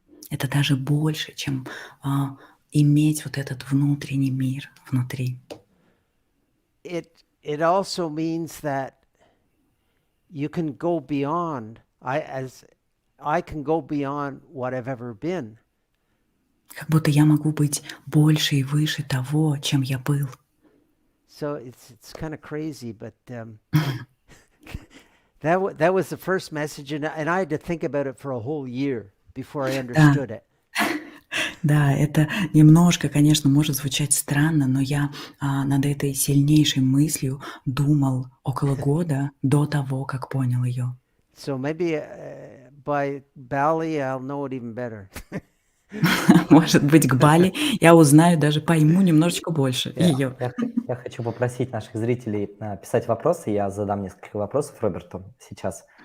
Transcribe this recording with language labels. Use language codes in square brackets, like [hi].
[ru] Это даже больше, чем иметь вот этот внутренний мир внутри. [en] It also means that you can go beyond. I can go beyond what I've ever been. [ru] Как будто я могу быть больше и выше того, чем я был. [en] So it's kind of crazy, but that was the first message, and I had to think about it for a whole year before I understood it. [ru] Да, это немножко, конечно, может звучать странно, но я над этой сильнейшей мыслью думал около года до того, как понял ее. [en] So maybe by Bali I'll know it even better. [ru] Может быть, к Бали я узнаю, даже пойму немножечко больше ее. Я хочу попросить наших зрителей писать вопросы. Я задам несколько вопросов Роберту сейчас.